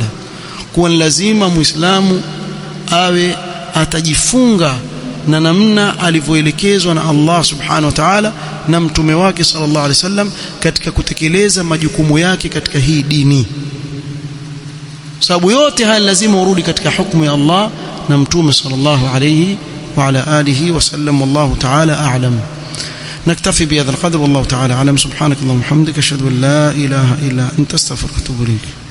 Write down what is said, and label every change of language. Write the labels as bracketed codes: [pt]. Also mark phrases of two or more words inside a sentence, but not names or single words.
[sw] Kuwa lazima muislamu awe atajifunga na namna alivyoelekezwa na Allah [ar] سبحانه وتعالى [sw] na mtume wake [ar] صلى الله عليه وسلم [sw] katika kutekeleza majukumu yake katika hii dini. Sababu yote haya lazima urudi katika hukumu ya Allah na mtume [ar] صلى الله عليه وعلى آله وسلم. والله تعالى أعلم. نكتفي بهذا القدر والله تعالى أعلم. سبحانك اللهم وبحمدك أشهد أن لا إله إلا أنت أستغفرك وأتوب إليك.